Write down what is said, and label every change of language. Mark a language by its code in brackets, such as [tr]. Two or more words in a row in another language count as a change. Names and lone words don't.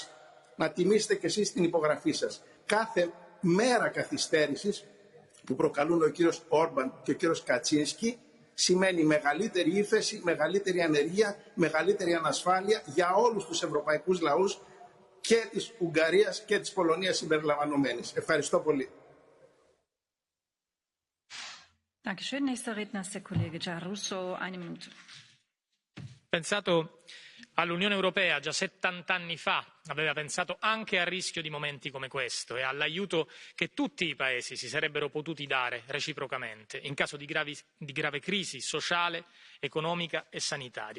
[el] Να τιμήσετε κι εσείς την υπογραφή σας. Κάθε μέρα καθυστέρησης που προκαλούν ο κύριος Όρμπαν και ο κύριος Κατσίνσκι σημαίνει μεγαλύτερη ύφεση, μεγαλύτερη ανεργία, μεγαλύτερη ανασφάλεια για όλους τους ευρωπαϊκούς λαούς και της Ουγγαρίας και της Πολωνίας συμπεριλαμβανομένης. Ευχαριστώ πολύ. [de] Dankeschön. Nächster Redner ist der Kollege Giarrusso. Eine Minute. [it] Pensato all'Unione Europea già 70 anni fa, aveva pensato anche al rischio di momenti come questo e all'aiuto che tutti i paesi si sarebbero potuti dare reciprocamente in caso di grave crisi sociale, economica e sanitaria.